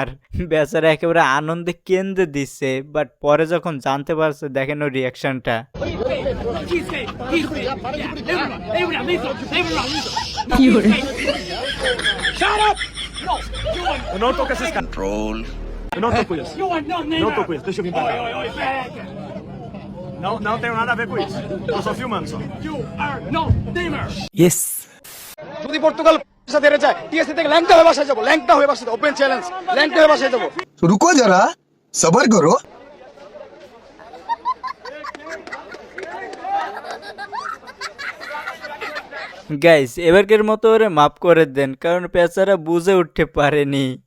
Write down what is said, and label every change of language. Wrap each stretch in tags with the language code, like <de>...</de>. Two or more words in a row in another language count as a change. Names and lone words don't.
<bn>বেচারা একেবারে আনন্দে কেন্দ্রে দিচ্ছে, বাট পরে যখন জানতে পারছে দেখেন ওর রিয়াকশনটা।</bn> <es>No toques ese control. No toques. No toques.</es> <pt>Deixa eu vir pra cá. Não tenho nada a ver com isso. Eu só filmando só.</pt> <en>You are no Neymar. Yes.</en> <bn>যদি পর্তুগাল সাথে হেরে যায়, টিএসসি থেকে ল্যাংটা হয়ে বাসায় যাবো। ল্যাংটা হয়ে বাসায় যাবো। ওপেন চ্যালেঞ্জ। ল্যাংটা হয়ে বাসায় যাবো।</bn> <hi>रुको ज़रा,</hi> <bn>সবার করো। গাইস এবারকের মতো ওরে মাফ করে দেন, কারণ বেচারা বুঝে উঠতে পারেনি।</bn>